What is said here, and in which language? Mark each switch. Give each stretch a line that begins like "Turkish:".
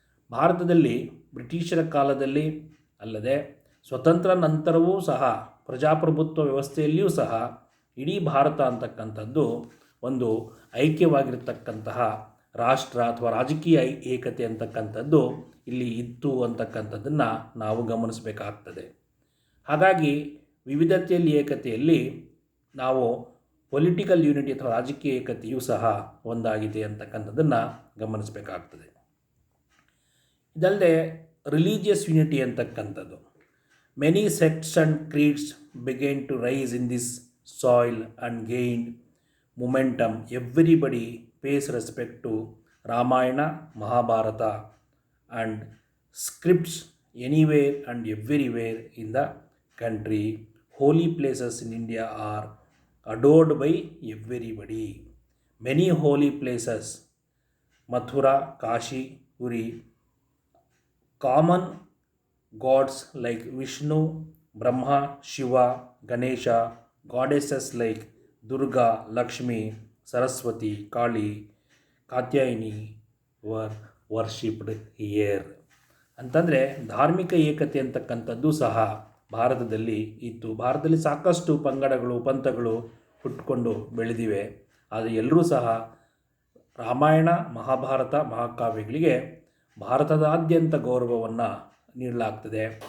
Kannada: ಭಾರತದಲ್ಲಿ ಬ್ರಿಟಿಷರ ಕಾಲದಲ್ಲಿ ಅಲ್ಲದೆ ಸ್ವತಂತ್ರ ನಂತರವೂ ಸಹ ಪ್ರಜಾಪ್ರಭುತ್ವ ವ್ಯವಸ್ಥೆಯಲ್ಲಿಯೂ ಸಹ ಇಡೀ ಭಾರತ ಅಂತಕ್ಕಂಥದ್ದು ಒಂದು ಐಕ್ಯವಾಗಿರ್ತಕ್ಕಂತಹ ರಾಷ್ಟ್ರ ಅಥವಾ ರಾಜಕೀಯ ಏಕತೆ ಅಂತಕ್ಕಂಥದ್ದು ಇಲ್ಲಿ ಇತ್ತು ಅಂತಕ್ಕಂಥದ್ದನ್ನು ನಾವು ಗಮನಿಸಬೇಕಾಗ್ತದೆ. ಹಾಗಾಗಿ ವಿವಿಧತೆಯಲ್ಲಿ ಏಕತೆಯಲ್ಲಿ ನಾವು ಪೊಲಿಟಿಕಲ್ ಯೂನಿಟಿ ಅಥವಾ ರಾಜಕೀಯ ಏಕತೆಯೂ ಸಹ ಒಂದಾಗಿದೆ ಅಂತಕ್ಕಂಥದ್ದನ್ನು ಗಮನಿಸಬೇಕಾಗ್ತದೆ. ಇದಲ್ಲದೆ ರಿಲಿಜಿಯಸ್ ಯೂನಿಟಿ ಅಂತಕ್ಕಂಥದ್ದು.
English: Many sects and creeds began to rise in this soil and gained momentum. Everybody pays respect to Ramayana, Mahabharata, and scripts anywhere and everywhere in the country. Holy places in India are adored by everybody. Many holy places, Mathura, Kashi, Puri, common gods like Vishnu, Brahma, Shiva, Ganesha, goddesses like Durga, Lakshmi, Saraswati, Kali, Katyayini were worshipped here.
Kannada: ಅಂತಂದರೆ ಧಾರ್ಮಿಕ ಏಕತೆ ಅಂತಕ್ಕಂಥದ್ದು ಸಹ ಭಾರತದಲ್ಲಿ ಇತ್ತು. ಭಾರತದಲ್ಲಿ ಸಾಕಷ್ಟು ಪಂಗಡಗಳು ಪಂಥಗಳು ಹುಟ್ಟುಕೊಂಡು ಬೆಳೆದಿವೆ. ಆದರೆ ಎಲ್ಲರೂ ಸಹ ರಾಮಾಯಣ ಮಹಾಭಾರತ ಮಹಾಕಾವ್ಯಗಳಿಗೆ ಭಾರತದಾದ್ಯಂತ ಗೌರವವನ್ನು ನೀಡಲಾಗ್ತದೆ.